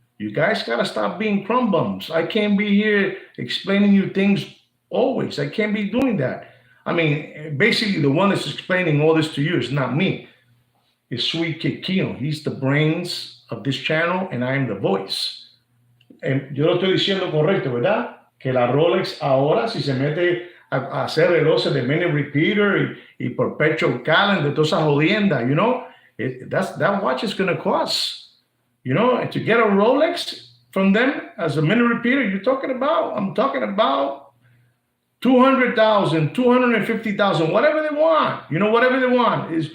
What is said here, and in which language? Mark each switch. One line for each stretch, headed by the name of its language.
English: You guys gotta stop being crumb bums. I can't be here explaining you things always. I can't be doing that. I mean, basically the one that's explaining all this to you is not me. It's Sweet Kid Kino. He's the brains of this channel and I am the voice.
Spanish: Yo lo estoy diciendo correcto, ¿verdad? Que la Rolex ahora, si se mete a hacer relojes de minute repeater y Perpetual Calendar, toda esa jodienda,
English: you know, that watch is going to cost, you know, and to get a Rolex from them as a minute repeater, I'm talking about $200,000, $250,000, whatever they want, you know, whatever they want.